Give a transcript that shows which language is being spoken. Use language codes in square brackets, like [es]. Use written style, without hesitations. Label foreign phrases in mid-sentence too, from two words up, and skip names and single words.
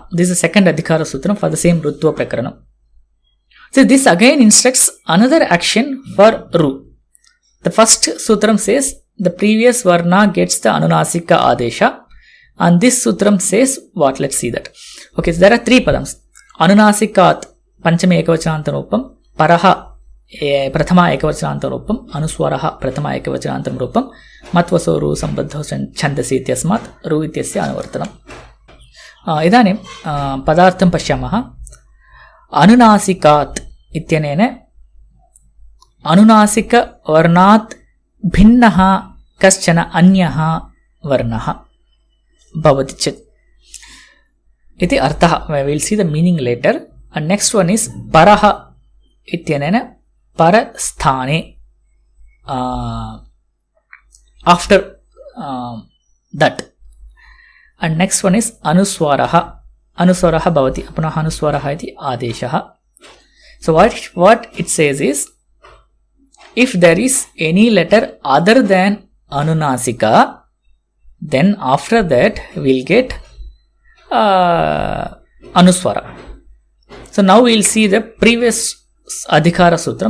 [en] This is the second [sa] अधिकार सूत्रम् [en] for the same [sa] रुत्व प्रकरणम्. [en] So this again instructs another action for ru. The first sutram says the previous varna gets the [sa] अनुनासिक आदेश, [en] and this sutram says what? Let's see that. Okay, so there are three padams. [sa] अनुनासिकात् पञ्चमी एकवचनान्त रूपम्, परः प्रथमा एकवचनान्त रूपम्, अनुस्वारः प्रथमा एकवचनान्त रूपम्, मत्वसो रु सम्बद्धो छन्दसि इत्यस्मात् रु इत्यस्य अनुवर्तनम्. इदानीं पदार्थं पश्यामः. Anunasikat इत्यनेन अनुनासिक वर्णात् भिन्नः कश्चन अन्यः वर्णः भवति चेत् इति अर्थः. [en] We will see the meaning later. And next one is [sa] परः इत्यनेन परस्थाने, [en] after that. And next one is [sa] अनुस्वारः भवति, पुनः अनुस्वारः इति आदेशः. [en] So what it says is, if there is any letter other than anunasika, then after that we'll get anuswara. So now we'll see the previous [sa] अधिकार सूत्रम्.